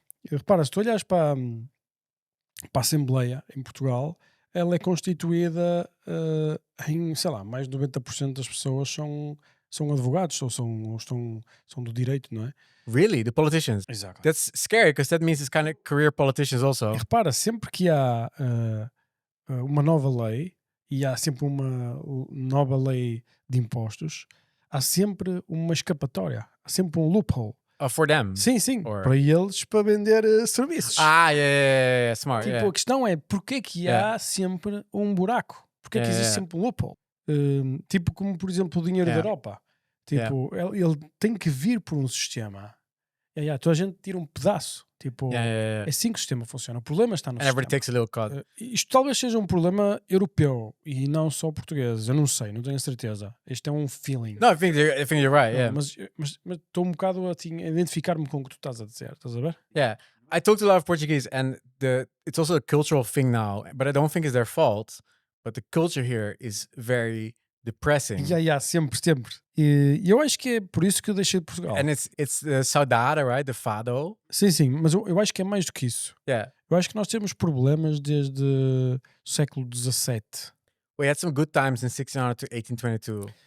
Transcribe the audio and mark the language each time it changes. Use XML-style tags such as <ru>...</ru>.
<pt>Repara, se tu olhares para a Assembleia em Portugal, ela é constituída em, sei lá, mais de 90% das pessoas são advogados ou são do direito, não é?</pt> <en>Really? The politicians? Exactly. That's scary because that means it's kind of career politicians also.</en> <pt>E repara, sempre que há uma nova lei e há sempre uma nova lei de impostos, há sempre uma escapatória, há sempre um loophole.</pt> <en>For them?</en> <pt>Sim. Para eles, para vender serviços.</pt> <en>Yeah. Smart.</en> <pt>Tipo, a questão é, porquê que há sempre um buraco? Porquê que existe sempre um loophole? Tipo como, por exemplo, o dinheiro da Europa. Tipo, ele tem que vir por um sistema. Toda a gente tira um pedaço. Tipo, é assim que o sistema funciona. O problema está no sistema.</pt> <en>Everybody takes a little cut.</en> <pt>Isto talvez seja um problema europeu e não só português. Eu não sei, não tenho certeza. Este é um feeling.</pt> <en>No, I think you're right. Yeah.</en> <pt>Mas estou um bocado a identificar-me com o que tu estás a dizer. Estás a ver?</pt> <en>Yeah. I talk to a lot of Portuguese, and it's also a cultural thing now, but I don't think it's their fault. But the culture here is very depressing.</en> <pt>Sempre. E eu acho que é por isso que eu deixei de Portugal.</pt> <en>And it's the saudade, right? The fado.</en> <pt>Sim, mas eu acho que é mais do que isso.</pt> <en>Yeah.</en> <pt>Eu acho que nós temos problemas desde o século XVII.</pt> <en>We had some good times in 1600 to 1822.</en>